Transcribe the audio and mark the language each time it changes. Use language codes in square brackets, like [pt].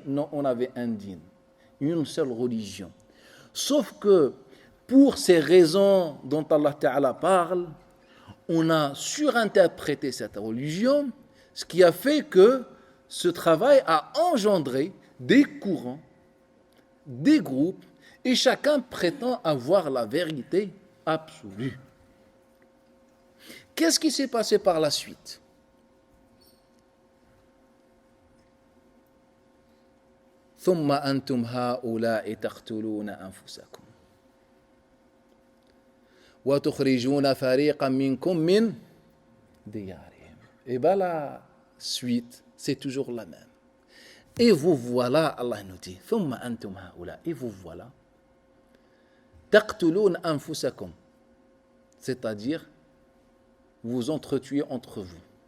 [fr] Non, on avait un din, une seule religion. Sauf que pour ces raisons dont Allah Ta'ala parle, on a surinterprété cette religion, ce qui a fait que ce travail a engendré des courants, des groupes, et chacun prétend avoir la vérité absolue. Qu'est-ce qui s'est passé par la suite? [ar] ثم أنتم هؤلاء تقتلون أنفسكم وتخرجون فريقا منكم من ديارهم. [fr] Et bien la suite, c'est toujours la même. Et vous voilà, Allah nous dit, [ar] ثم أنتم هؤلاء, [fr] et vous voilà, [ar] تقتلون أنفسكم, [fr] c'est-à-dire vous entretuez entre vous.